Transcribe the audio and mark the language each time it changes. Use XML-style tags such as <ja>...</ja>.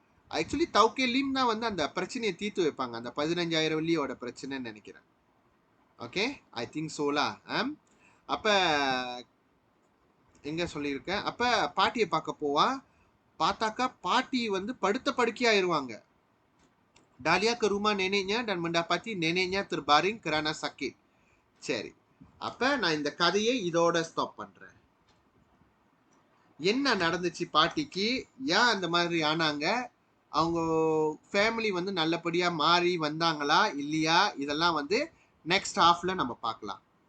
<ta>Actually தௌகே லீம் தான் வந்து அந்த பிரச்சனையை தீர்த்து வைப்பாங்க, அந்த 15,000 வெள்ளியோட பிரச்சனைன்னு நினைக்கிறேன். ஓகே, ஐ திங்க் சோலா. அப்ப எங்க சொல்லியிருக்கேன், அப்ப பாட்டியை பார்க்க போவா. பார்த்தாக்கா பாட்டி வந்து படுத்த படுக்கையாயிருவாங்க.</ta> <ms>Dahlia ke rumah neneknya dan mendapati neneknya terbaring kerana sakit.</ms> <ta>சரி, அப்ப நான் இந்த கதையை இதோட ஸ்டாப் பண்றேன். என்ன நடந்துச்சு பாட்டிக்கு, ஏன் அந்த மாதிரி ஆனாங்க, அவங்க ஃபேமிலி வந்து நல்லபடியா மாறி வந்தாங்களா இல்லையா, இதெல்லாம் வந்து நெக்ஸ்ட் ஹாஃப்ல நம்ம பார்க்கலாம்.</ta>